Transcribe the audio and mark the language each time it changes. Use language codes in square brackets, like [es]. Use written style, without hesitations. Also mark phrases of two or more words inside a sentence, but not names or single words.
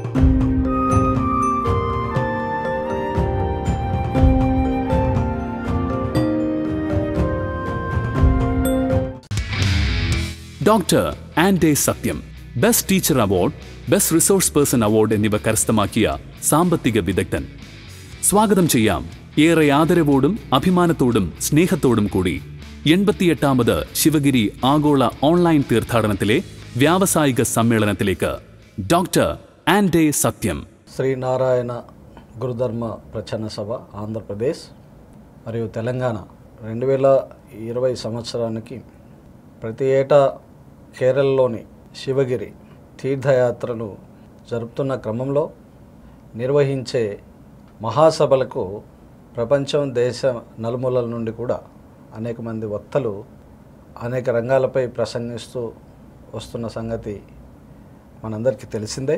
[ml] ഡോക്ടർ ആൻഡേ സത്യം [en] best teacher award, best resource person award [ml] എന്നിവ കരസ്ഥമാക്കിയ സാമ്പത്തിക വിദഗ്ധൻ. സ്വാഗതം ചെയ്യാം ഏറെ ആദരവോടും അഭിമാനത്തോടും സ്നേഹത്തോടും കൂടി 88ാമത് ശിവഗിരി ആഗോള ഓൺലൈൻ തീർത്ഥാടനത്തിലെ വ്യാവസായിക സമ്മേളനത്തിലേക്ക് ഡോക്ടർ ആൻഡേ സത്യം. [te] శ్రీనారాయణ గురుధర్మ ప్రచన్న సభ ఆంధ్రప్రదేశ్ మరియు తెలంగాణ 2020 సంవత్సరానికి ప్రతి ఏటా కేరళలోని శివగిరి తీర్థయాత్రలు జరుపుతున్న క్రమంలో నిర్వహించే మహాసభలకు ప్రపంచం దేశ నలుమూలల నుండి కూడా అనేక మంది వక్తలు అనేక రంగాలపై ప్రసంగిస్తూ వస్తున్న సంగతి మనందరికీ తెలిసిందే.